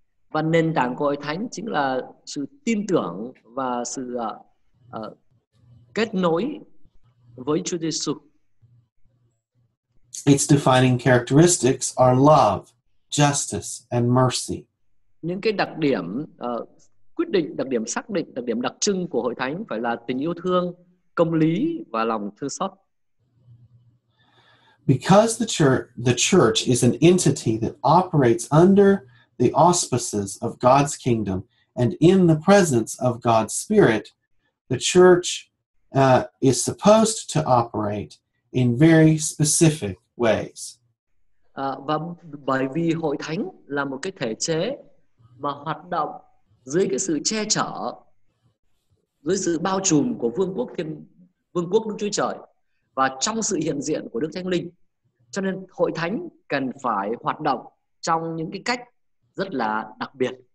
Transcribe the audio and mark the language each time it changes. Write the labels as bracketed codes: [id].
[vi] Và nền tảng của hội thánh chính là sự tin tưởng và sự kết nối với Chúa Giêsu. [en] Its defining characteristics are love, justice, and mercy. [vi] Những cái đặc điểm quyết định, đặc điểm xác định, đặc điểm đặc trưng của hội thánh phải là tình yêu thương, công lý và lòng thương xót. [en] Because the church is an entity that operates under the auspices of God's kingdom and in the presence of God's Spirit, the church is supposed to operate in very specific ways. [vi] Và bởi vì hội thánh là một cái thể chế mà hoạt động dưới cái sự che chở, dưới sự bao trùm của vương quốc Đức Chúa Trời và trong sự hiện diện của Đức Thánh Linh, cho nên hội thánh cần phải hoạt động trong những cái cách rất là đặc biệt.